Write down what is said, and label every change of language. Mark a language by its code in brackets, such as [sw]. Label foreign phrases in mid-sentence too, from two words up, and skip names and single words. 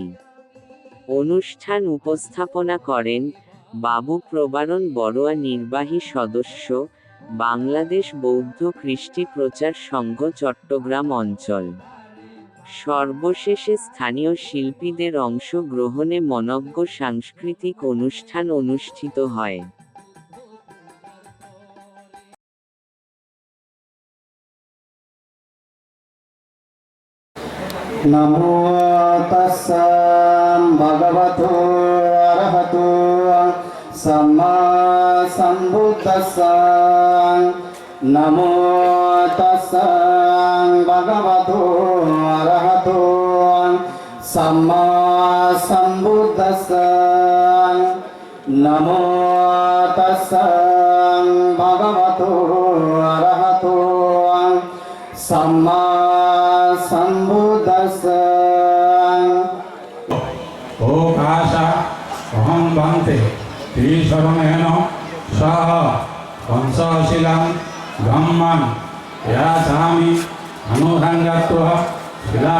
[bn] অনুষ্ঠান উপস্থাপনা করেন বাবু প্রবারণ বড়ুয়া, নির্বাহী সদস্য বাংলাদেশ বৌদ্ধ কৃষ্টি প্রচার সংঘ চট্টগ্রাম অঞ্চল। সর্বশেষে স্থানীয় শিল্পীদের অংশগ্রহণে মনজ্ঞ সাংস্কৃতিক অনুষ্ঠান অনুষ্ঠিত হয়। [pi] নমো তাস্সা ভগবতো অরহতো সাম্মা সম্বুদ্ধাস্সা। নমো তাস্সা ভগবতো অরহতো সাম্মা সম্বুদ্ধাস্সা। नमो तस्सै भगवतो अरहतो सम्मा सम्बुद्धस्सै ओकाश अहं वन्ते त्रिशरणेन सह पंचशिलां ब्रह्मन् याचामि अनुसङ्गत्वा शिलां